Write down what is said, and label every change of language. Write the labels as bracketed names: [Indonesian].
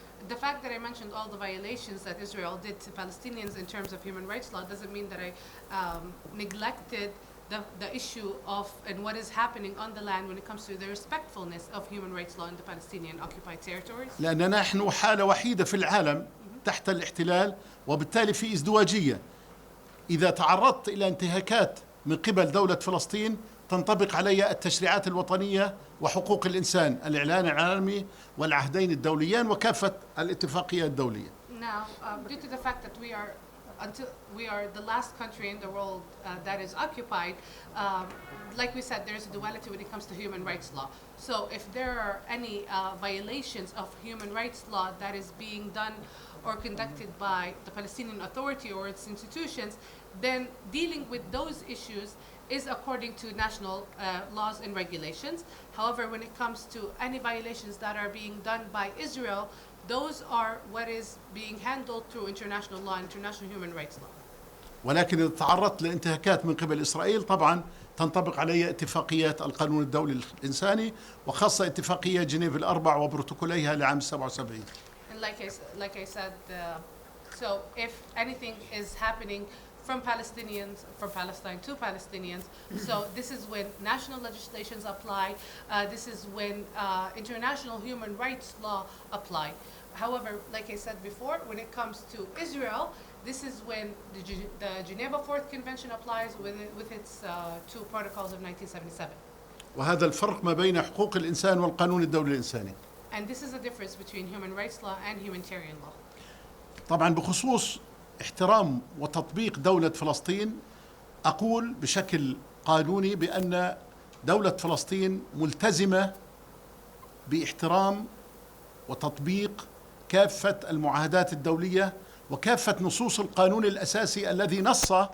[English] The fact that I mentioned all the violations that Israel did to Palestinians in terms of human rights law doesn't mean that I neglected the issue of and what is happening on the land when it comes to the respectfulness of human rights law in the Palestinian occupied territories. [Arabic] لأن نحن حالة وحيدة في العالم تحت الاحتلال، وبالتالي في ازدواجية. إذا تعرضت إلى انتهاكات من قبل دولة فلسطين تنطبق علي التشريعات الوطنية وحقوق الإنسان، الإعلان العالمي والعهدين الدوليان وكافة الاتفاقيات الدولية. [English] Now, due to the fact that we are the last country in the world that is occupied, like we said, there's a duality when it comes to human rights law. So if there are any violations of human rights law that is being done or conducted by the Palestinian Authority or its institutions, then dealing with those issues is according to national laws and regulations. However, when it comes to any violations that are being done by Israel, those are what is being handled through international law, international human rights law. [Arabic] ولكن إذا تعرضت لانتهاكات من قبل إسرائيل طبعا تنطبق علي اتفاقيات القانون الدولي الإنساني، وخاصة اتفاقية جنيف الأربع وبروتوكوليها لعام 77. [English] And like I said, so if anything is happening from Palestine to Palestinians, so this is when national legislations apply, this is when international human rights law apply. However, like I said before, when it comes to Israel, this is when the Geneva Fourth Convention applies with its two protocols of 1977. [Arabic] وهذا الفرق ما بين حقوق الإنسان والقانون الدولي الإنساني. [English] And this is the difference between human rights law and humanitarian law. [Arabic] طبعا بخصوص احترام وتطبيق دولة فلسطين، أقول بشكل قانوني بأن دولة فلسطين ملتزمة باحترام وتطبيق كافة المعاهدات الدولية وكافة نصوص القانون الأساسي الذي نص